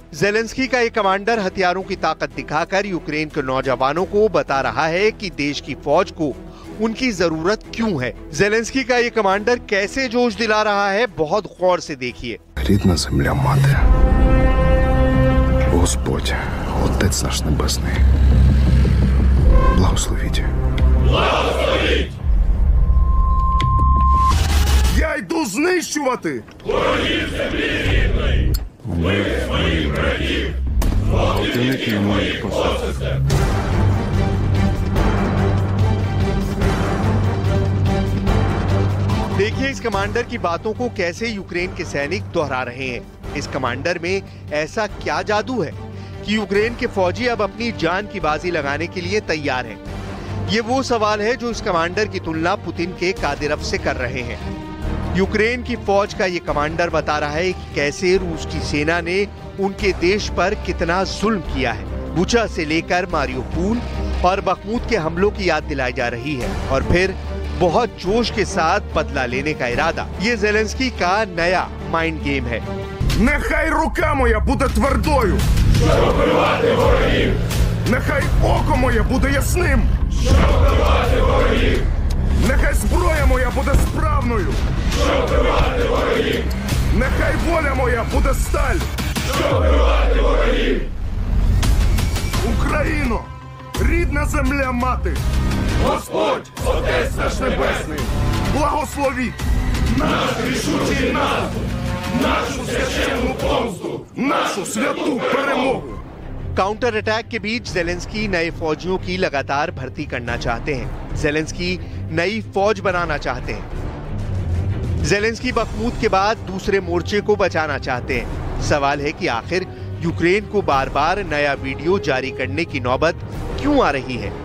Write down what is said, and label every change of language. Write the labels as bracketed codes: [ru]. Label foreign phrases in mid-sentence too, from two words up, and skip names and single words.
[hi] जेलेंस्की का ये कमांडर हथियारों की ताकत दिखाकर यूक्रेन के नौजवानों को बता रहा है कि देश की फौज को उनकी जरूरत क्यों है। जेलेंस्की का ये कमांडर कैसे जोश दिला रहा है, बहुत गौर से देखिए। [uk] Господь, Отець наш Небесний, благословіть. Благословіть! Я йду знищувати! Ворогів землі рідної! Ви своїх братів! Гвалтівники моїх посадок. [hi] देखिए इस कमांडर की बातों को कैसे यूक्रेन के सैनिक दोहरा रहे हैं। इस कमांडर में ऐसा क्या जादू है कि यूक्रेन के फौजी अब अपनी जान की बाजी लगाने के लिए तैयार हैं? ये वो सवाल है जो इस कमांडर की तुलना पुतिन के कादिरव से कर रहे हैं। यूक्रेन की फौज का ये कमांडर बता रहा है कि कैसे रूस की सेना ने उनके देश पर कितना जुल्म किया है। बुचा से लेकर मारियोपोल और बखमुत के हमलों की याद दिलाई जा रही है और फिर बहुत जोश के साथ बदला लेने का इरादा। ये ज़ेलेंस्की का नया [en] mind game [hi] है। [uk] Нехай рука моя буде твердою, Щоб вбивати ворогів! нехай око моє буде ясним, Щоб вбивати ворогів! нехай зброя моя буде справною, Щоб вбивати ворогів! нехай воля моя буде сталь. Щоб вбивати ворогів! Україно, рідна земля мати, Господь, Отець наш Небесний, благословіть наш рішучий наступ, нашу священну помсту, нашу святу перемогу. [en] counter attack [hi] के बीच ज़ेलेंस्की नए फौजियों की लगातार भर्ती करना चाहते हैं। ज़ेलेंस्की नई फौज बनाना चाहते हैं। ज़ेलेंस्की बखमुत के बाद दूसरे मोर्चे को बचाना चाहते हैं। सवाल है कि आखिर यूक्रेन को बार बार नया वीडियो जारी करने की नौबत क्यों आ रही है?